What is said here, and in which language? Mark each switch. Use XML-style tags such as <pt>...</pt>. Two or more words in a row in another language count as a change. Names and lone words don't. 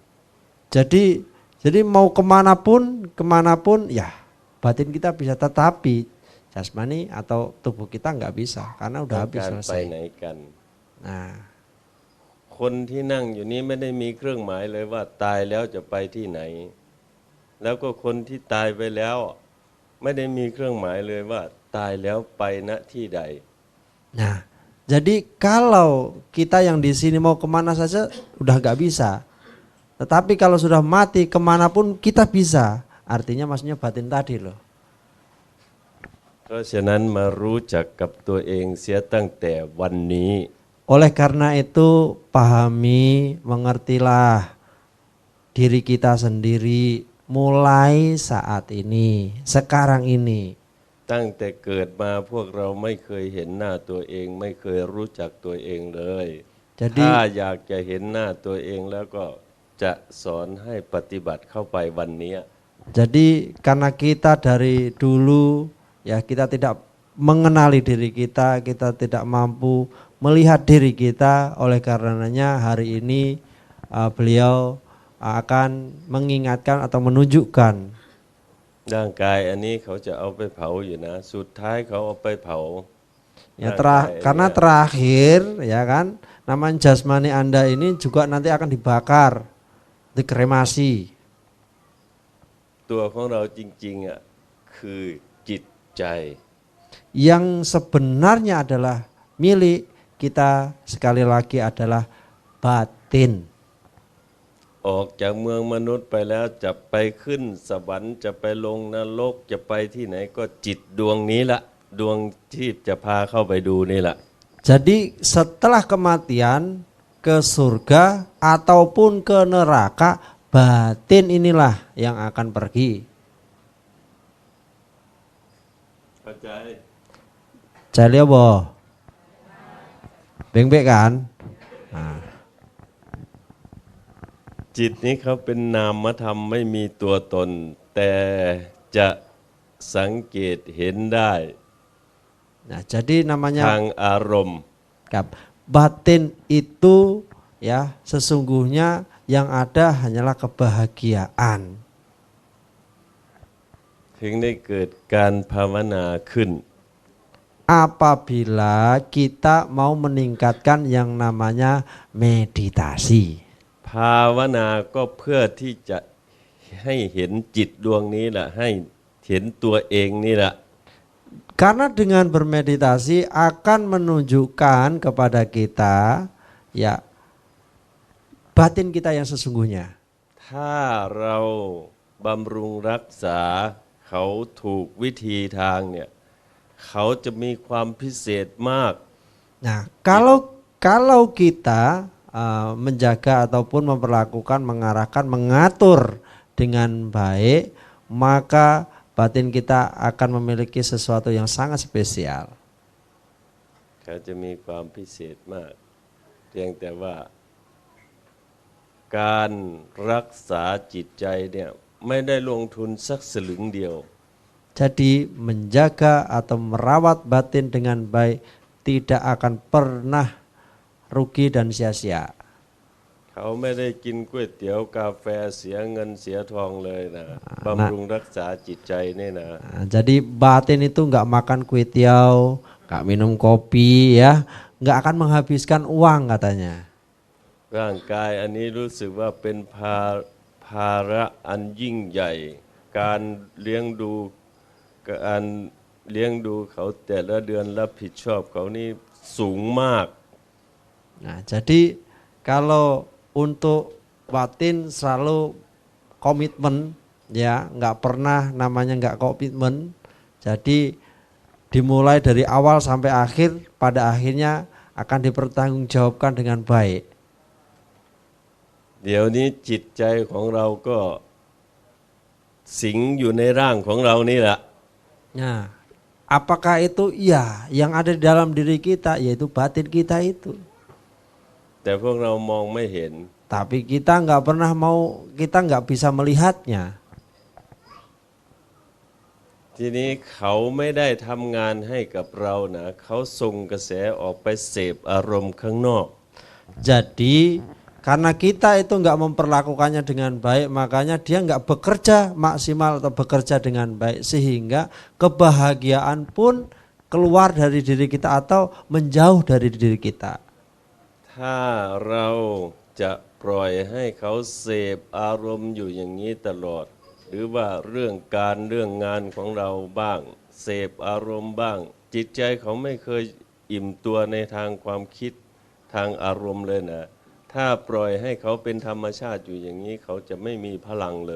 <id>Jadi mau kemanapun ya batin kita bisa, tetapi jasmani atau tubuh kita nggak bisa karena</id> <th>ต้</th> <id>udah</id> <th>อง</th> <id>habis</id> <th>การไป</th> <id>selesai.</id> <th>ไหนกัน</th> <id>Nah,</id> <th>คนที่นั่งอยู่นี้ไม่ได้มีเครื่องหมายเลยว่าตายแล้วจะไปที่ไหน แล้วก็คนที่ตายไปแล้วไม่ได้มีเครื่องหมายเลยว่าตายแล้วไปณที่ใด</th> <id>nah, jadi kalau kita yang di sini mau kemana saja udah nggak bisa, tetapi kalau sudah mati kemanapun kita bisa. Artinya maksudnya batin tadi loh.</id> <th>เพราะฉะนั้นมารู้จักกับตัวเองเสียตั้งแต่วันนี้</th> <id>Oleh karena itu pahami, mengertilah diri kita sendiri mulai saat ini, sekarang ini.</id> <th>ตั้งแต่เกิดมาพวกเราไม่เคยเห็นหน้าตัวเองไม่เคยรู้จักตัวเองเลย</th> <id>Jadi</id> <th>ถ้าอยากจะเห็นหน้าตัวเองแล้วก็จะสอนให้ปฏิบัติเข้าไปวันนี้</th> <id>Jadi karena kita dari dulu ya kita tidak mengenali diri kita tidak mampu melihat diri kita, oleh karenanya hari ini beliau akan mengingatkan atau menunjukkan.</id> <th>ร่างกายอันนี้เขาจะเอาไปเผาอยู่นะสุดท้ายเขาเอาไปเผา</th> <id>Ya karena terakhir ya kan namanya jasmani Anda ini juga nanti akan dibakar, dikremasi.</id> <th>ตัวของเราจริงๆอ่ะคือจิตใจ</th> <id>Yang sebenarnya adalah milik kita sekali lagi adalah batin.</id> <th>ออกจากเมืองมนุษย์ไปแล้วจะไปขึ้นสวรรค์จะไปลงนรกจะไปที่ไหนก็จิตดวงนี้ละดวงที่จะพาเข้าไปดูนี่แหละ</th> <id>Jadi setelah kematian ke surga ataupun ke neraka, batin inilah yang akan pergi.</id> <th>เข้าใจ Jalio bo, beng-beng kan?</th> <id>Nah.</id> <th>จิตนี้เขาเป็นนามธรรมไม่มีตัวตน แต่จะสังเกตเห็นได้</th> <id>Nah, jadi</id> <th>ทาง</th> <id>namanya</id> <th>อารมณ์</th> <id>batin itu ya sesungguhnya yang ada hanyalah kebahagiaan.</id> <th>ถึงได้เกิดการภาวนาขึ้น</th> <id>Apabila kita mau meningkatkan yang namanya meditasi.</id> <th>ภาวนาก็เพื่อที่จะให้เห็นจิตดวงนี้แหละให้เห็นตัวเองนี่แหละ</th> <id>Karena dengan bermeditasi akan menunjukkan kepada kita ya batin kita yang sesungguhnya.</id> <th>ถ้าเราบำรุงรักษาเขาถูกวิธีทางเนี่ยเขาจะมีความพิเศษมาก</th> <id>Nah, kalau kita menjaga ataupun memperlakukan, mengarahkan, mengatur dengan baik, maka batin kita akan memiliki sesuatu yang sangat spesial.</id> <th>เขาจะมีความพิเศษมากเพียงแต่ว่าการรักษาจิตใจเนี่ยไม่ได้ลงทุนสักสลึงเดียว</th> <id>Jadi menjaga atau merawat batin dengan baik tidak akan pernah rugi dan sia-sia.</id> <th>เขาไม่ได้กินก๋วยเตี๋ยวกาแฟเสียเงินเสียทองเลยนะบำรุงรักษาจิตใจนี่นะ</th> <id>Nah, jadi batin itu nggak makan kue tiaw, nggak minum kopi ya, nggak akan menghabiskan uang katanya.</id> <th>ร่างกายอันนี้รู้สึกว่าเป็นภาระอันยิ่งใหญ่ การเลี้ยงดูเขาแต่ละเดือนรับผิดชอบเขานี่สูงมาก</th> <id>Nah, jadi kalau untuk batin selalu komitmen ya, nggak pernah namanya nggak komitmen. Jadi dimulai dari awal sampai akhir, pada akhirnya akan dipertanggungjawabkan dengan baik.</id> <th>เดี๋ยวนี้จิตใจของเราก็สิงอยู่ในร่างของเรานี่แหละ</th> <id>Nah, apakah itu? Iya, yang ada di dalam diri kita yaitu batin kita itu.</id> <th>แต่พวกเรามองไม่เห็น</th> <id>Tapi kita nggak bisa melihatnya.</id> <th>ทีนี้เขาไม่ได้ทำงานให้กับเรานะเขาส่งกระแสออกไปเสพอารมณ์ข้างนอก</th> <id>Jadi karena kita itu nggak memperlakukannya dengan baik, makanya dia nggak bekerja maksimal atau bekerja dengan baik, sehingga kebahagiaan pun keluar dari diri kita atau menjauh dari diri kita.</id> <th>ถ้าเราจะปล่อยให้เขาเสพอารมณ์อยู่อย่างนี้ตลอด หรือว่าเรื่องการเรื่องงานของเราบ้างเสพอารมณ์บ้าง จิตใจเขาไม่เคยอิ่มตัวในทางความคิดทางอารมณ์เลยนะถ้าปล่อยให้เขาเป็นธรรมชาติอยู่อย่างนี้เขาจะไม่มีพลังเลย</th>